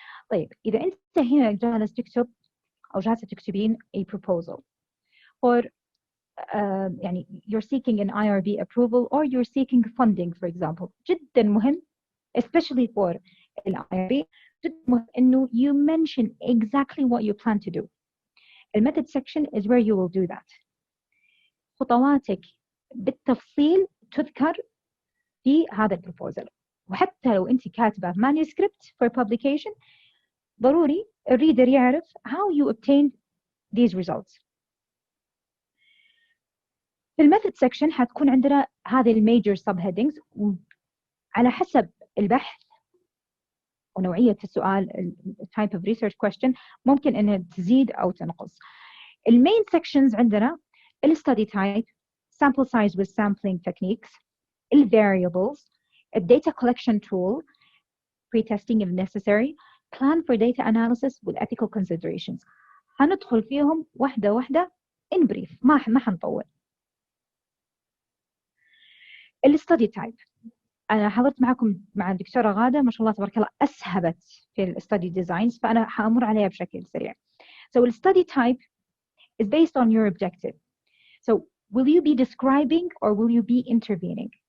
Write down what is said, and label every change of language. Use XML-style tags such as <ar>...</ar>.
<ar>طيب إذا أنت هنا جالس تكتب أو جالسة تكتبين</ar> <en>a proposal or يعني you're seeking an IRB approval or you're seeking funding for example, جدا مهم especially for an IRB جدا مهم إنه you mention exactly what you plan to do. The method section is where you will do that.</en> <ar>خطواتك بالتفصيل تذكر في هذا البروبوزل، وحتى لو أنت كاتبة manuscript for publication ضروري الريدر يعرف</ar> <en>how you obtained these results.</en> <ar>في الميثود سيكشن حتكون عندنا هذه الميجر subheadings على حسب البحث ونوعية السؤال</ar> <en>type of research question</en> <ar>ممكن أنها تزيد أو تنقص.</ar> <en>المين sections عندنا study type, sample size with sampling techniques, variables, a data collection tool, pre-testing if necessary, plan for data analysis with ethical considerations.</en> <ar>هندخل فيهم واحدة واحدة in brief ما حنطول. study type أنا حضرت معكم مع الدكتورة غادة ما شاء الله تبارك الله أسهبت في study designs فأنا حأمر عليها بشكل سريع.</ar> <en>So the study type is based on your objective. So will you be describing or will you be intervening?</en>